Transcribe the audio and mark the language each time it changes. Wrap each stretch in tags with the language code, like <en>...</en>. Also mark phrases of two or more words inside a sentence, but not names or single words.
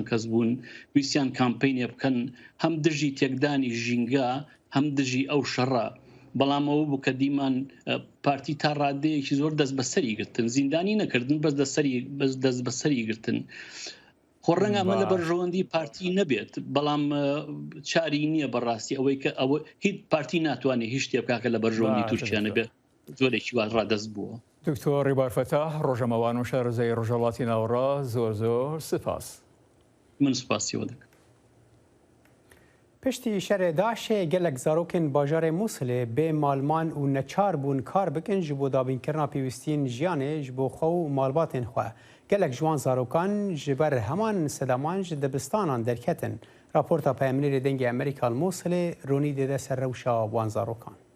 <ckb>کەس بوون ویسیان کامپینێ بکەن هەم دژی تێکدانی ژینگە هەم دژی ئەو شەڕە بەڵام ئەوە بوو کە دیمان پارتی تا ڕادەیەکی زۆر دەست بەسەری گرتن زیندانی نەکردن بەس دەست بەسەری گرتن خۆ ڕەنگە ئەمە لە بەرژەوەندی پارتی نەبێت بەڵام چاری نییە بەڕاستی ئەوەی کە ئەوە هیچ پارتی ناتوانێت هیچ شتێ بکات کە لە بەرژەوەندی تورکیا نەبێت زۆرێکی وا ڕادەست بووە. دکتۆر ڕیبار فەتاح ڕۆژەمەوان و شارەزای ڕۆژهەڵاتی ناوەڕا زۆر سپاس. من سپاسیەوە دەکەم.</ckb> <ku>پشتی شەرێ داعشê gelek zarokên bajarê Mosulê bê malman û neçar bûn kar bikin ji bo dabînkirina pêwîstiyên jiyanê ji bo xwe û malbatên xwe. Gelek ji wan zarokan ji ber heman sedaman ji dibistanan derketin. Raporta Peyamnêrê dengê Amerîka li Mosulê ronî dêde ser rewşa wan zarokan.</ku>